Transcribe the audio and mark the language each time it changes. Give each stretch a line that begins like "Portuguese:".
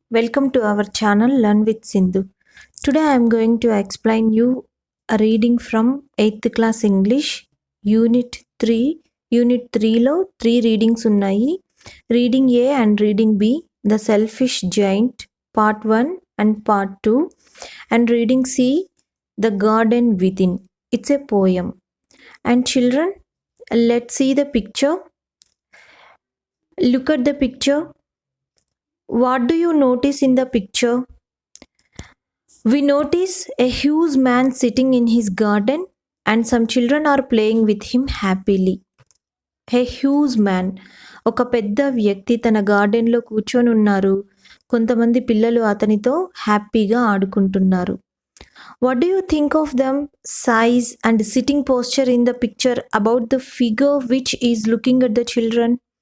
English: Welcome to our channel Learn with Sindhu. Today I am going to explain you a reading from 8th class English Unit 3.
Telugu: Unit 3 లో 3 readings ఉన్నాయి.
English: Reading A and Reading B, The Selfish Gaint, Part 1 and Part 2, and Reading C, The Garden Within. It's a poem. And children, let's see the picture. Look at the picture. What do you notice in the picture? We notice a huge man sitting in his garden and some children are playing with him happily. A huge man.
Telugu: ఒక పెద్ద వ్యక్తి తన గార్డెన్లో కూర్చొని ఉన్నారు. కొంతమంది పిల్లలు అతనితో హ్యాపీగా ఆడుకుంటున్నారు.
English: What do you think of them size and sitting posture in the picture about the figure which is looking at the children?